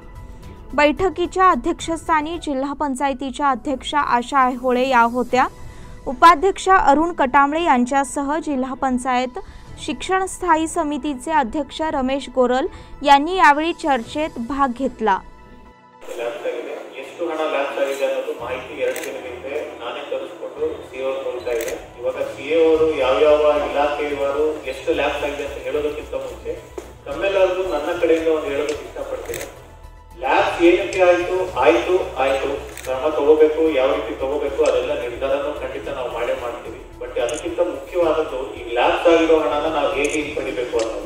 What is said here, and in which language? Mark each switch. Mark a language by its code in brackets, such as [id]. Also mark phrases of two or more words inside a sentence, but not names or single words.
[mr] बैठकीच्या अध्यक्षस्थानी जिल्हा पंचायतीच्या अध्यक्षा आशा ऐहोळे या होत्या। उपाध्यक्ष अरुण कटामळे यांच्यासह जिल्हा पंचायत शिक्षण स्थायी समितीचे अध्यक्ष रमेश गोरल यांनी यावेळी चर्चेत भाग घेतला। [kn] ಲ್ಯಾಬ್ಸ್ ಏನಕ್ಕೆ ಆಯಿತು ಕ್ರಮ ತಗೋಬೇಕು, ಯಾವ ರೀತಿ ತಗೋಬೇಕು ಅದೆಲ್ಲ ನಿರ್ಧಾರನೂ ಖಂಡಿತ ನಾವು ಮಾಡೇ ಮಾಡ್ತೀವಿ। ಬಟ್ ಅದಕ್ಕಿಂತ ಮುಖ್ಯವಾದದ್ದು ಈ ಲ್ಯಾಬ್ಸ್ ಆಗಿರೋ ಹಣನ ನಾವು ಹೇಗೆ ಹಿಂಪಡಿಬೇಕು ಅನ್ನೋದು।